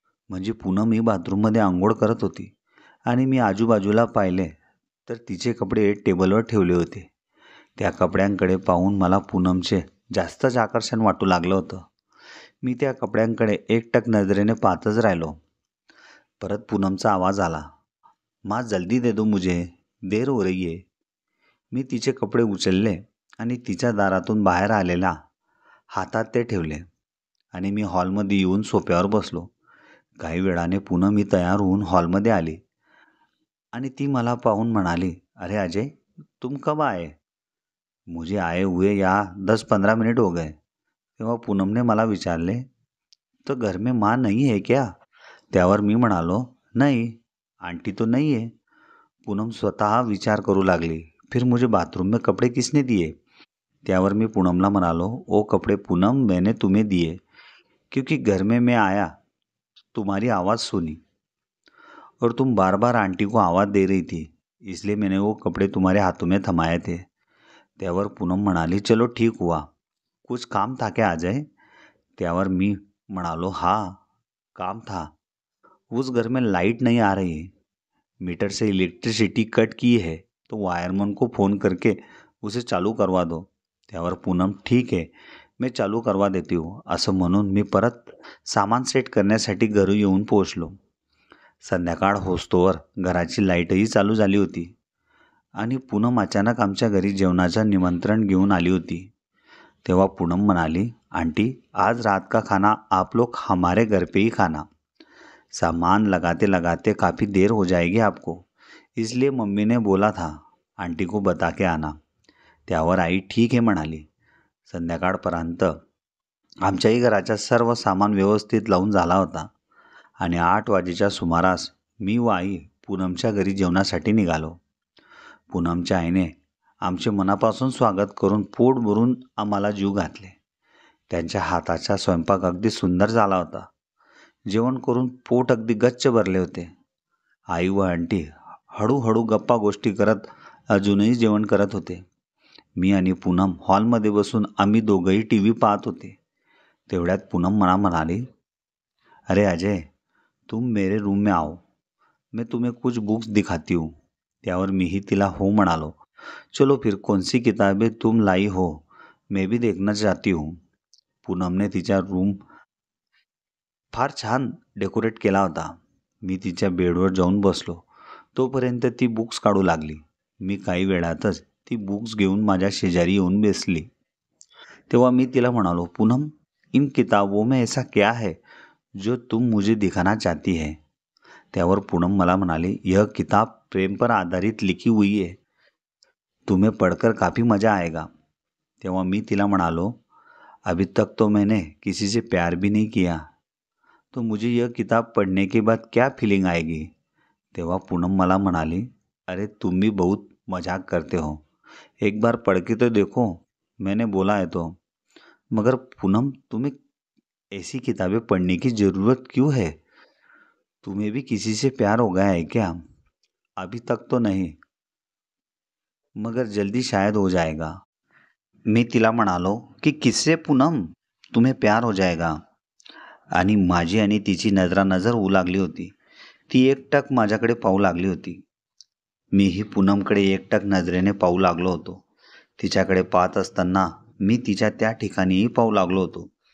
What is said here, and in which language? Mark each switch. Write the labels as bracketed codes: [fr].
[mr] म्हणजे पूनम ही बाथरूममध्ये आंघोळ करत होती आणि मी आजूबाजूला पाहिले तर तिचे कपडे टेबलवर ठेवले होते. त्या कपड्यांकडे पाहून मला पूनमचे जास्तच आकर्षण वाटू लागलं होतं. मी त्या कपड्यांकडे एकटक नजरेने पाहतच राहिलो. परत पूनमचा आवाज आला, [hi] माँ जल्दी दे दो मुझे, देर हो रही है. [mr] मी तिचे कपडे उचलले आणि तिच्या दारातून बाहेर आलेला हातात ते ठेवले आणि मी हॉलमध्ये येऊन सोफ्यावर बसलो. काही वेळाने पूनम ही तयार होऊन हॉलमध्ये आली आणि ती मला पाहून म्हणाली, अरे अजय, [hi] तुम कब आए? मुझे आए हुए या 10-15 मिनिट हो गए. [mr] तेव्हा पूनमने मला विचारले, तर [hi] घर में माँ नहीं है क्या? [mr] त्यावर मी म्हणालो, [hi] नहीं, आंटी तो नहीं है. [mr] पूनम स्वतः विचार करू लागली, [hi] फिर मुझे बाथरूम में कपड़े किसने दिए? [mr] त्यावर मी पूनमला म्हणालो, [hi] ओ कपड़े पूनम मैंने तुम्हें दिए, क्योंकि घर में मैं आया, तुम्हारी आवाज़ सुनी और तुम बार बार आंटी को आवाज़ दे रही थी, इसलिए मैंने वो कपड़े तुम्हारे हाथों में थमाए थे. [mr] त्यावर पूनम म्हणाली, [hi] चलो ठीक हुआ, कुछ काम था क्या अजय? [mr] त्यावर मी म्हणालो, [hi] हाँ काम था. उस घर में लाइट नहीं आ रही है, मीटर से इलेक्ट्रिसिटी कट की है, तो वायरमन को फ़ोन करके उसे चालू करवा दो. [mr] त्यावर पूनम, ठीक आहे, मी चालू करवा देते हो, असं म्हणून मी परत सामान सेट करण्यासाठी घरी येऊन पोहोचलो. संध्याकाळ होस्तोवर घराची लाईटही चालू झाली होती आणि पूनम अचानक आमच्या घरी जेवणाचं निमंत्रण घेऊन आली होती. तेव्हा पूनम म्हणाली, [hi] आंटी आज रात का खाना आप लोग हमारे घर पे ही खाना. सामान लगाते लगाते काफ़ी देर हो जाएगी आपको, इसलिए मम्मी ने बोला था आंटी को बता के आना. [mr] त्यावर आई ठीक आहे म्हणाली. संध्याकाळपर्यंत आमच्याही घराचा सर्व सामान व्यवस्थित लावून झाला होता आणि 8 वाजेच्या सुमारास मी व आई पूनमच्या घरी जेवणासाठी निघालो. पूनमच्या आईने आमचे मनापासून स्वागत करून पोट भरून आम्हाला जीव घातले. त्यांच्या हाताचा स्वयंपाक अगदी सुंदर झाला होता. जेवण करून पोट अगदी गच्च भरले होते. आई व आंटी हळूहळू गप्पा गोष्टी करत अजूनही जेवण करत होते. मी आणि पूनम हॉलमध्ये बसून आम्ही दोघंही टी व्ही पाहत होते. तेवढ्यात पूनम मला म्हणाली, [hi] अरे अजय, तुम मेरे रूम में आओ, मैं तुम्हें कुछ बुक्स दिखाती हूँ. [mr] त्यावर मीही तिला हो म्हणालो. [hi] चलो फिर कौन सी किताबें तुम लाई हो, मैं भी देखना चाहती हूँ. [mr] पूनमने तिचा रूम फार छान डेकोरेट केला होता. मी तिच्या बेडवर जाऊन बसलो. तोपर्यंत ती बुक्स काढू लागली. मी काही वेळातच ती बुक्स घेऊन माझ्या शेजारी येऊन बसली. तेव्हा मी तिला म्हणालो, [hi] पूनम, इन किताबों में ऐसा क्या है जो तुम मुझे दिखाना चाहती है? [mr] त्यावर पूनम मला म्हणाली, [hi] यह किताब प्रेम पर आधारित लिखी हुई है, तुम्हें पढ़कर काफ़ी मज़ा आएगा. [mr] तेव्हा मी तिला म्हणालो, [hi] अभी तक तो मैंने किसी से प्यार भी नहीं किया, तो मुझे यह किताब पढ़ने के बाद क्या फीलिंग आएगी? [mr] तेव्हा पूनम मला म्हणाली, [hi] अरे तुम भी बहुत मजाक करते हो, एक बार पढ़ के तो देखो, मैंने बोला है तो. मगर पूनम, तुम्हें ऐसी किताबें पढ़ने की ज़रूरत क्यों है? तुम्हें भी किसी से प्यार हो गया है क्या? अभी तक तो नहीं, मगर जल्दी शायद हो जाएगा. [mr] मी तिला म्हणालो की [hi] किससे पूनम, तुम्हें प्यार हो जाएगा. [mr] आणि माझी आणि तिची नजरानजर होऊ लागली होती. ती एकटक माझ्याकडे पाहू लागली होती. मीही पूनमकडे एकटक नजरेने पाहू लागलो होतो. तिच्याकडे पाहत असताना मी तिच्या त्या ठिकाणीही पाहू लागलो होतो.